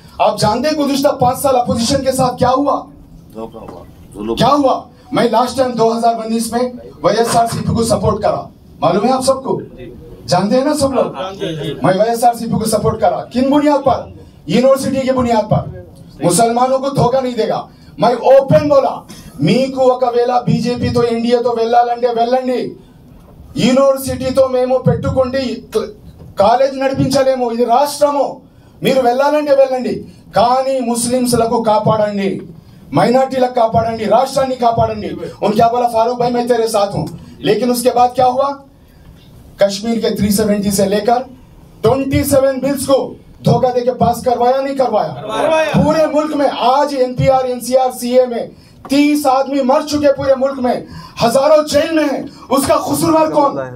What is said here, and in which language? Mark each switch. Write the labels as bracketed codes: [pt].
[hi] आप जानते हैं गुज़िश्ता 5 साल अपोजिशन के साथ क्या हुआ? क्या हुआ? मैं लास्ट टाइम 2019 में वाईएसआरसीपी को सपोर्ट करा, मालूम है आप सबको, जानते हैं ना सब लोग। मैं वाईएसआरसीपी को सपोर्ट करा, किन बुनियाद पर? यूनिवर्सिटी की बुनियाद पर। मुसलमानों को धोखा नहीं देगा। मैं ओपन बोला, [te] मीकु ఒకవేళ बीजेपी तो एनडीए तो వెళ్ళాలంటే వెళ్ళండి, యూనివర్సిటీ తో మేము పెట్టుకుంటే కాలేజ్ నడిపించలేము, ఇది రాష్ట్రము, మీరు వెళ్ళాలంటే వెళ్ళండి, కానీ ముస్లింలకు కాపాడండి, మైనారిటీలకు కాపాడండి, రాష్ట్రాన్ని కాపాడండి। [hi] उन क्या बोला? फारूक भाई मैं तेरे साथ हूं। लेकिन उसके बाद क्या हुआ? कश्मीर के 370 से लेकर 27 बिल्स को धोखा देके पास करवाया नहीं करवाया? पूरे मुल्क में आज एनपीआर एनसीआर सीए में 30 आदमी मर चुके पूरे मुल्क में, हजारों जेल में हैं, उसका कसूरवार कौन?